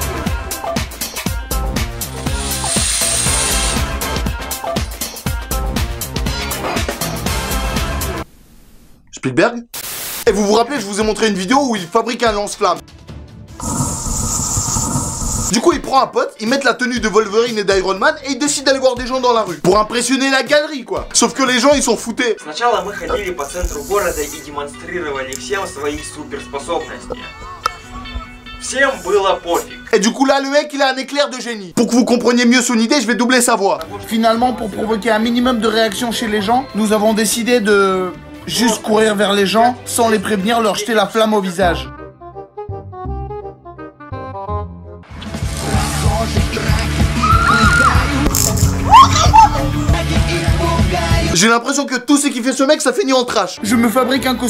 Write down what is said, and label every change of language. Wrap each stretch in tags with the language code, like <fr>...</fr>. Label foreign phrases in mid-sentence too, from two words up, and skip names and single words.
<fr>Spielberg? Et vous vous rappelez, je vous ai montré une vidéo où il fabrique un lance-flamme. Du coup, il prend un pote, il met la tenue de Wolverine et d'Iron Man et il décide d'aller voir des gens dans la rue. Pour impressionner la galerie, quoi. Sauf que les gens, ils s'ont foutés.</fr> <ru>Сначала мы ходили по центру города и демонстрировали всем свои суперспособности. Всем было пофиг.</ru> <fr>Et du coup là, le mec, il a un éclair de génie. Pour que vous compreniez mieux son idée, je vais doubler sa voix. Finalement, pour provoquer un minimum de réaction chez les gens, nous avons décidé de juste courir vers les gens, sans les prévenir, leur jeter la flamme au visage. J'ai l'impression que tout ce qui fait ce mec, ça finit en trash.</fr>